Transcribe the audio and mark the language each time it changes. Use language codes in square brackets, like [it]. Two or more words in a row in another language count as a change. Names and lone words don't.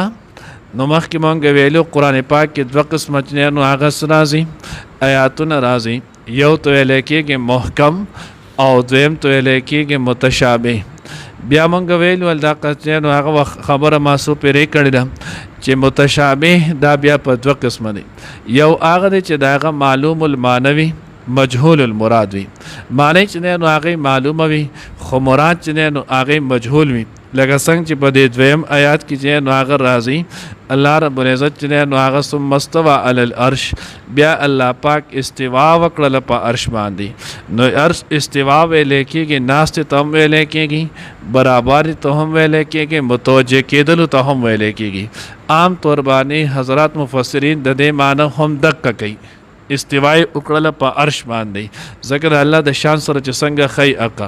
[ps] نو مخکې مونږ ویلو قرآن پاک کې دوه قسمه چې نو هغه راځي آیاتونه راځي، یو ته ویل کېږي محکم او دویم ته ویل کېږي متشابه. بیا مونږ ویلو دا چې نو هغه خبره ماسو پرې کړې ده چې متشابه دا بیا په دوه قسمه دي. یو هغه دی چې دا هغه [ar] معلوم المعنوي مجهول المراد [ps] وي، معنی چې نو هغه معلومه وي خو مراد چې نو هغه مجهول وي. لکه څنګه چې په دې دویم آیات کې چې نو هغه راځي [ar] الله رب العزت [ps] چې نو هغه [ar] ثم استوى علی العرش، [ps] بیا الله پاک استوا وکړل په عرش باندې. نو عرش استوا ویل کېږي، ناست ته هم ویل کېږي، برابر ته هم ویل کېږي، متوجه کېدل ته هم ویل کېږي. عام طور باندې حضرات مفسرین د دې معنی هم دقه کوي، استوای وکړل په عرش باندې، ذکر الله د شان سره چې څنګه خی اقا.